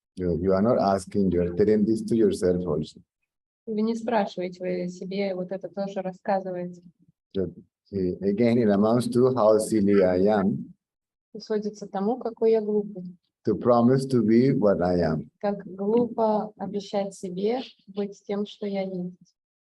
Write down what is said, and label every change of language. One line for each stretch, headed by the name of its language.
English: You are not asking, you are telling this to yourself also.
Russian: Вы не спрашиваете, вы себе вот это тоже рассказываете.
English: So, again, it amounts to how silly I am
Russian: И сводится к тому, какой я глупый.
English: to promise to be what I am.
Russian: Как глупо обещать себе быть тем, что я есть.